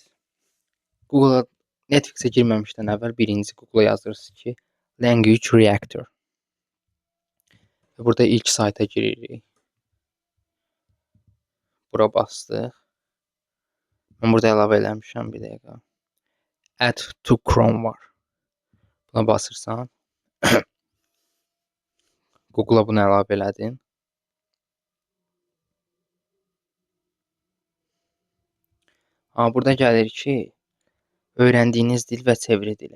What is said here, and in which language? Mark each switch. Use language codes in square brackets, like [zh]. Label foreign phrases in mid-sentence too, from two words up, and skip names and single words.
[az] Google-a Netflix-ə girməmişdən əvvəl birinci Google-a yazırsınız ki, Language Reactor. Burada ilk sayta giririk. Bura bastıq. Mən burada əlavə eləmişəm bir dəqiqə. [en] Add to Chrome [az] var. Buna basırsan. Google-a bunu əlavə elədin. Burada gəlir ki, öyrəndiyiniz dil və çeviri dili.